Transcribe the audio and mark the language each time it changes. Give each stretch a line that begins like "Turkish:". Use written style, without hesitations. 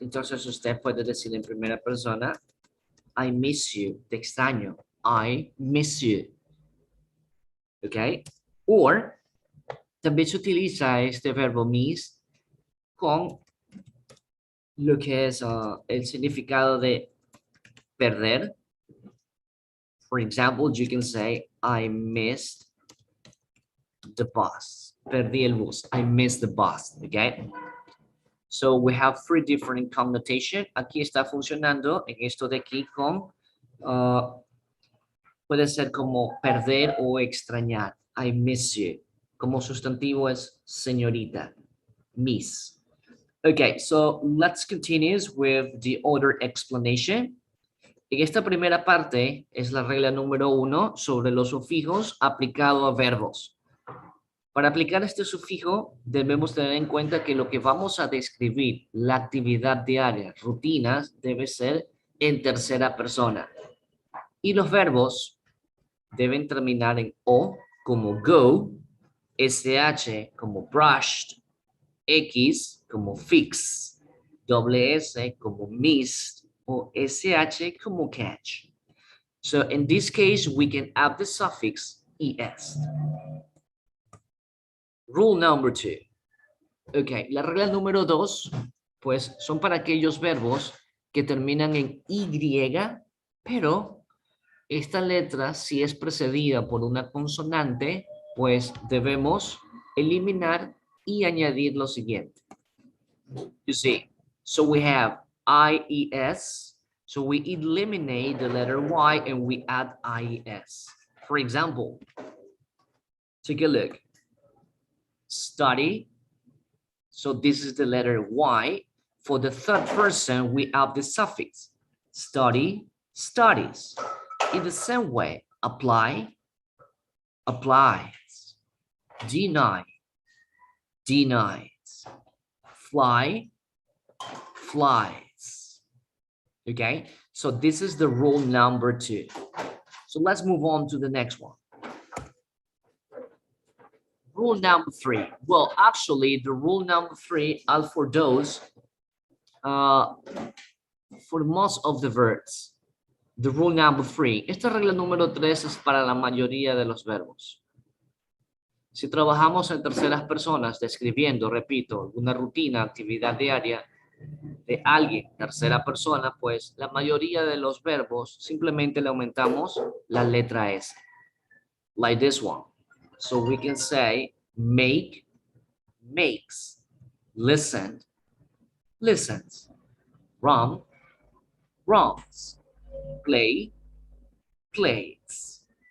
Spanish: Entonces usted puede decir en primera persona,
English: I miss you,
Spanish: te extraño.
English: I miss you, okay?
Spanish: Or también se utiliza este verbo miss con lo que es el significado de perder.
English: For example, you can say, I missed the bus.
Spanish: Perdí el bus.
English: I missed the bus, okay? So we have 3 different connotation.
Spanish: Aquí está funcionando en esto de aquí con, puede ser como perder o extrañar.
English: I miss you.
Spanish: Como sustantivo es señorita, miss.
English: Okay, so let's continue with the other explanation.
Spanish: En esta primera parte es la regla número 1 sobre los sufijos aplicado a verbos. Para aplicar este sufijo, debemos tener en cuenta que lo que vamos a describir, la actividad diaria, rutinas, debe ser en tercera persona. Y los verbos deben terminar en O, como go, SH, como brushed, X, como fix, doble S, como missed, o SH, como catch.
English: So in this case, we can add the suffix es. Rule number 2.
Spanish: Ok, la regla número 2, pues son para aquellos verbos que terminan en Y, pero esta letra, si es precedida por una consonante, pues debemos eliminar y añadir lo siguiente.
English: You see, so we have IES, so we eliminate the letter Y and we add IES. For example, take a look. Study. So this is the letter Y. For the third person, we add the suffix. Study, studies. In the same way, apply, applies. Deny, denies. Fly, flies. Okay, so this is the rule number 2. So let's move on to the next one. Rule number 3. Well, actually, the rule number 3 are for those, for most of the verbs. The rule number 3.
Spanish: Esta regla número 3 es para la mayoría de los verbos. Si trabajamos en terceras personas, describiendo, repito, una rutina, actividad diaria de alguien, tercera persona, pues la mayoría de los verbos simplemente le aumentamos la letra S.
English: Like this one. So we can say make, makes, listen, listens, run, runs, play, plays.